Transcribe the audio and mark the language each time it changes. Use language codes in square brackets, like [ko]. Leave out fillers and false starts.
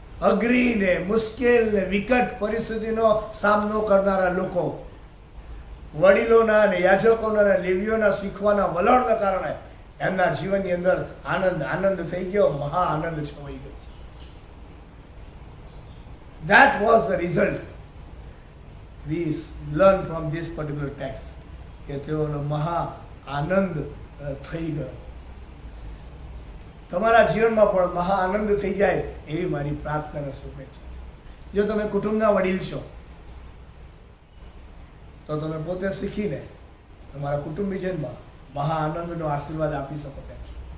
[gu] અઘરી ને મુશ્કેલ ને વિકટ પરિસ્થિતિનો સામનો કરનારા લોકો, વડીલોના ને યાજકોના ને લેવીઓના શીખવાના વલણના કારણે એમના જીવનની અંદર આનંદ થઈ ગયો, મહા આનંદ છવાઈ ગયો. [en] That was the result we learn from this particular text, [gu] કે તેઓનો મહા આનંદ થઈ ગયો. તમારા જીવનમાં પણ મહા આનંદ થઈ જાય એવી મારી પ્રાર્થના અને શુભેચ્છા છે. જો તમે કુટુંબના વડીલ છો તો તમે પોતે શીખીને તમારા કુટુંબીજનમાં મહા આનંદનો આશીર્વાદ આપી શકો તેમ છો.